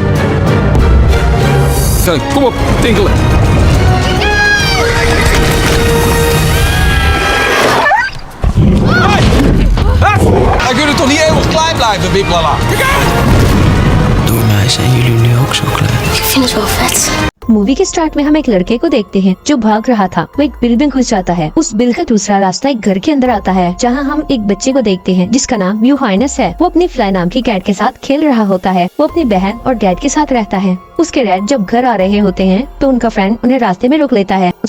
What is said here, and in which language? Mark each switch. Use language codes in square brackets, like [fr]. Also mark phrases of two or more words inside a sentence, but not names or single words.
[nl] Kom op, tinkelen. Hij kunnen toch niet eeuwig klein blijven, Wiplala? Door mij zijn jullie nu ook zo klein. Ik vind het wel vet. [hi] मूवी के स्टार्ट में हम एक लड़के को देखते हैं जो भाग रहा था। वो एक बिल में घुस जाता है। उस बिल का दूसरा रास्ता एक घर के अंदर आता है जहां हम एक बच्चे को देखते हैं जिसका नाम यूहाइनस है। वो अपनी फ्लाई नाम की कैट के साथ खेल रहा होता है। वो अपनी बहन और डैड के साथ रहता है। उसके डैड जब घर आ रहे होते हैं तो उनका फ्रेंड उन्हें रास्ते में रोक लेता है।